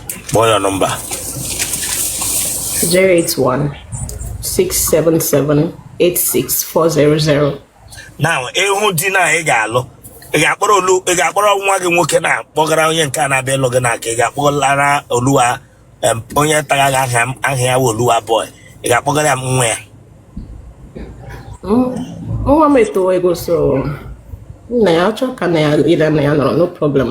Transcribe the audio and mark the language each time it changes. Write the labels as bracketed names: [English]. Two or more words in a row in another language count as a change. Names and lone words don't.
[Igbo] Kpọọ ya nọmba. [English] Zero eight one, six seven seven, eight six four zero zero. Now, [Igbo] ịhụ di na ị ga-alụ, ị ga-akpọrọ Olu-, ị ga-akpọrọ nwa gị nwoke na kpọgara onye nke a na-abịa ịlụ gị na ka ị ga-akpọlara Oluwa, em, onye tara gị aha, aha ya wụ Oluwa boy. Ị ga-akpọgara ya nwa ya? Mm, nwa m etowo ego, so nna ya, ọ chọọ ka nna ya, ile nna ya nọrọ, [English] no problem.